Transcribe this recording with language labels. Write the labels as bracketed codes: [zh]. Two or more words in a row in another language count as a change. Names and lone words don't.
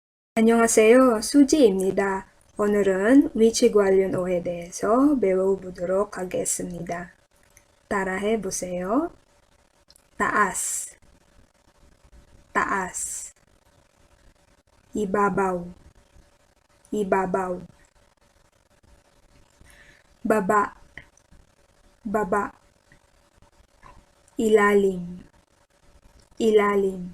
[ko] 안녕하세요. 수지입니다. 오늘은 위치 관련 어에 대해서 배워보도록 하겠습니다. 따라해 보세요. [tl] taas, taas. Ibabaw, ibabaw. Baba, baba. Ilalim, ilalim.